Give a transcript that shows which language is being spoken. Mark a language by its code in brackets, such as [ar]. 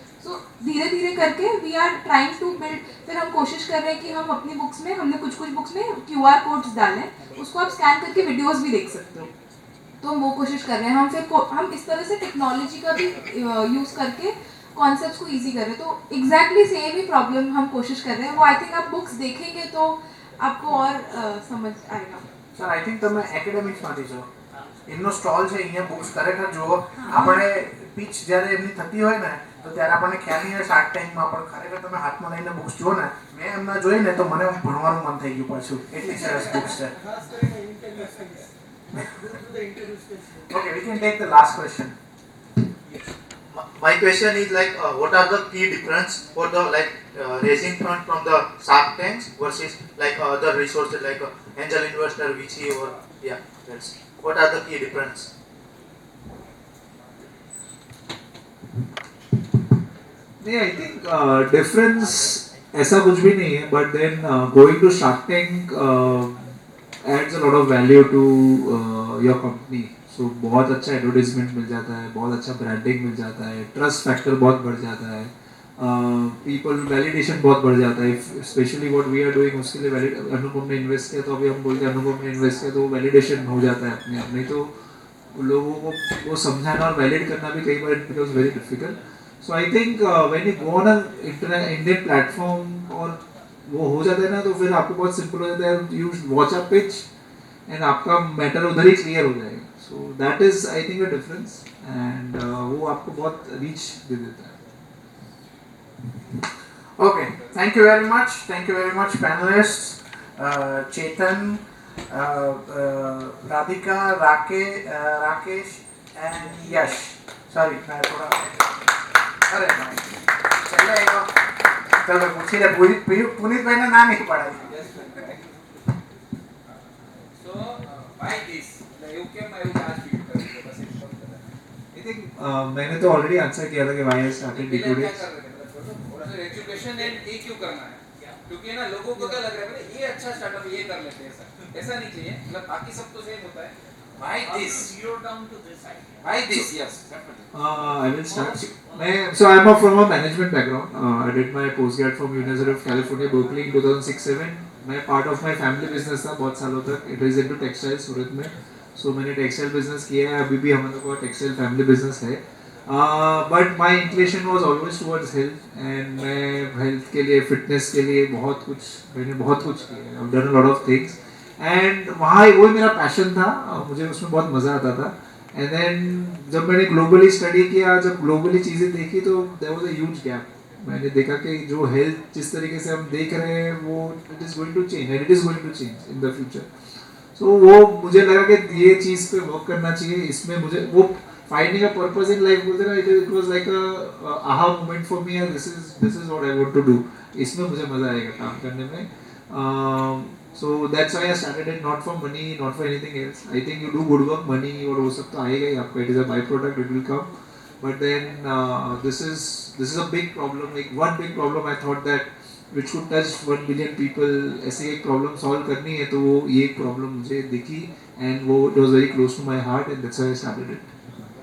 [hi] सो धीरे धीरे करके [en] We are trying to build. [hi] फिर हम कोशिश कर रहे हैं कि हम अपनी बुक्स में, हमने कुछ बुक्स में QR कोड्स डालें, उसको आप स्कैन करके वीडियोस भी देख सकते हो. तो हम वो कोशिश कर रहे हैं. हम इस तरह से टेक्नोलॉजी का भी यूज़ करके कॉन्सेप्ट्स को इजी कर रहे हैं। तो एग्जैक्टली सेम ही प्रॉब्लम हम कोशिश कर रहे हैं। वो आई थिंक आप बुक्स देखेंगे तो आपको और समझ आएगा। [gu] સર આઈ થિંક તમે એકેડેમિક્સમાંથી છો, એમનો સ્ટોલ છે અહીંયા બુક્સ ખરેખર જુઓ. આપણે પીચ જ્યારે એમની થતી હોય ને તો ત્યારે આપણને ખ્યાલ નહીં હોય શાર્ક ટેન્કમાં, પણ ખરેખર તમે હાથમાં લઈને બુક્સ જુઓ ને, મેં એમના જોઈ ને તો મને ભણવાનું મન થઈ ગયું પાછું, એટલી સરસ બુક્સ છે. [en] Okay, we can take the last question. My question is like, what are the key difference for the raising fund from the Shark Tanks versus like other resources like angel investor, VC or yeah, that's what are the key difference? नहीं, I think [hi] difference ऐसा कुछ भी नहीं है, [en] But then going to Shark Tank adds a lot of value to your company. [hi] सो बहुत अच्छा advertisement मिल जाता है, बहुत अच्छा ब्रांडिंग मिल जाता है, ट्रस्ट फैक्टर बहुत बढ़ जाता है, पीपल वैलिडेशन बहुत बढ़ जाता है. Specially what we are doing उसके लिए अनुपम ने इन्वेस्ट किया, तो अभी हम बोलते हैं अनुपम ने इन्वेस्ट किया, तो वैलिडेशन हो जाता है अपने आप. नहीं तो लोगों को वो समझाना और वैलिड करना भी कई बार [en] It becomes very difficult. So I think when you go on Indian platform [hi] और वो हो जाता है ना, तो फिर आपको बहुत सिंपल हो जाता है. [en] you watch a pitch [hi] and आपका मैटर उधर ही क्लियर हो जाएगा. [en] so that is I think a difference, and [hi] वो आपको बहुत रीच दे देता है. [en] Okay, thank you very much panelists, Chetan, Radhika, Rakesh and Yash. [hi] Sorry, मैं थोड़ा अरे भाई चलेगा, चलो पूछिए. पुनीत भाई ने ना नहीं पढ़ा. [en] So why this? You came I will ask you. [hi] बस एक बात बता. [en] I think [hi] मैंने तो ऑलरेडी आंसर किया था कि [en] Why I started decoding. [hi] Education and ये क्यों करना है? क्योंकि ना लोगों को क्या लग रहा है ये अच्छा स्टार्टअप ये कर लेते हैं. ऐसा नहीं चाहिए, मतलब बाकी सब तो सेम होता है. [en] Why this? Zero down to this idea. Why this? Yes, definitely. I will start. So I'm from a management background. I did my postgrad from University of California, Berkeley in 2006-07. [hi] मैं [en] part of my family business [hi] था बहुत सालों तक. [en] It is into textile [hi] सूरत में. So मैंने textile business किया है. अभी भी हमारे को textile family business है. [en] But my inclination was always towards health, and [hi] मैं health के लिए fitness के लिए मैंने बहुत कुछ किया. [en] I've done a lot of things. [hi] And वहाँ वही मेरा पैशन था, मुझे उसमें बहुत मज़ा आता था. एंड देन जब मैंने ग्लोबली स्टडी किया, जब ग्लोबली चीज़ें देखी, तो [en] There was a huge gap. [hi] मैंने देखा कि जो हेल्थ जिस तरीके से हम देख रहे हैं वो [en] It is going to change and it is going to change in the future. [hi] सो वो मुझे लगा कि ये चीज़ पे वर्क करना चाहिए. इसमें मुझे वो finding a purpose in life बोलते ना, [en] It was like a aha moment for me. This is what I want to do. [hi] इसमें मुझे मज़ा आएगा काम करने में. [en] So that's why I started it, not for money, not for anything else. I think you do good work, money [hi] और वो सब तो आएगा ही आपको. [en] It is a byproduct, it will come. But then this is a big problem. Like one big problem I thought that which could touch 1 billion people. [hi] ऐसे एक problem solve करनी है, तो वो ये एक problem मुझे दिखी, and वो [en] it was very close to my heart, and that's why I started it.